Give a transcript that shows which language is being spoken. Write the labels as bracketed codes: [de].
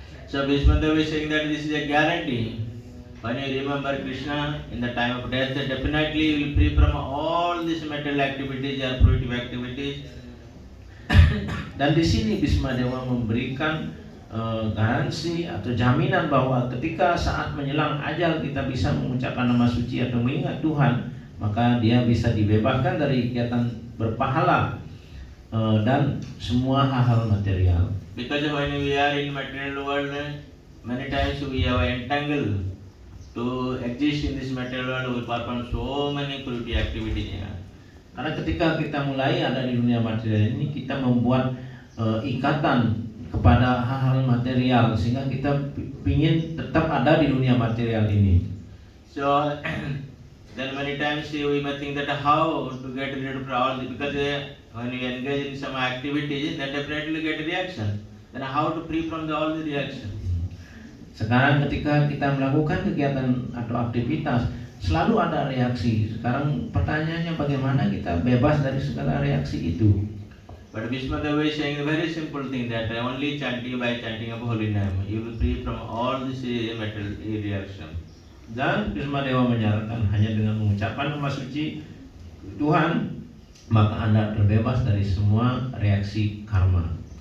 [en] So Bhishma Dev is saying that this is a guarantee. When you remember Krishna in the time of death, definitely you will free from all these material activities or fruitive activities. [id] Dan di sini Bhishma Dewa memberikan garansi atau jaminan bahwa ketika saat menjelang ajal kita bisa mengucapkan nama suci atau mengingat Tuhan, maka dia bisa dibebaskan dari kegiatan berpahala dan semua hal-hal material. [en] Because when we are in material world, many times we are entangled to exist in this material world. We perform so many fruity activities. [id] Karena ketika kita mulai ada di dunia material ini, kita membuat ikatan kepada hal-hal material sehingga kita ingin tetap ada di dunia material ini. [en] So then many times we may think that how to get rid of all this, because when we engage in some activities, then definitely get reaction. Then how to free from all the reaction? [id] Sekarang ketika kita melakukan kegiatan atau aktivitas, selalu ada reaksi. Sekarang pertanyaannya bagaimana kita bebas dari segala reaksi itu? [en] But Bhishma Deva is saying a very simple thing, that only by chanting of holy name, you will free from all this material reaction. [id] Dan Bhishma Dewa menyarankan hanya dengan mengucapkan nama suci Tuhan, maka Anda terbebas dari semua reaksi karma.